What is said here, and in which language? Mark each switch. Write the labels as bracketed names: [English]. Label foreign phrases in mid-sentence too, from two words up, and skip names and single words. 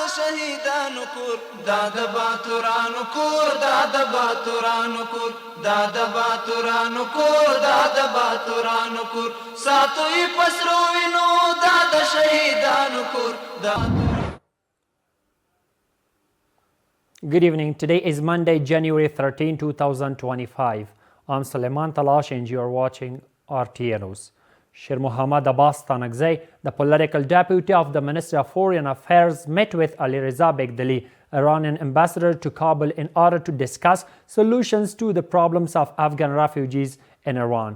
[Pashto] شهیدانو کور دا د باتورانو کور دا د باتورانو کور دا د باتورانو کور دا د باتورانو کور ساتوي پسرو وینو دا د شهیدانو کور دا. [English] Good evening. Today is Monday, January 13, 2025. I'm Suleiman Talash and you are watching RTA News. Shir Muhammad Abbas Tanakzai, the political deputy of the Ministry of Foreign Affairs, met with Ali Reza Begdali, Iranian ambassador to Kabul, in order to discuss solutions to the problems of Afghan refugees in Iran.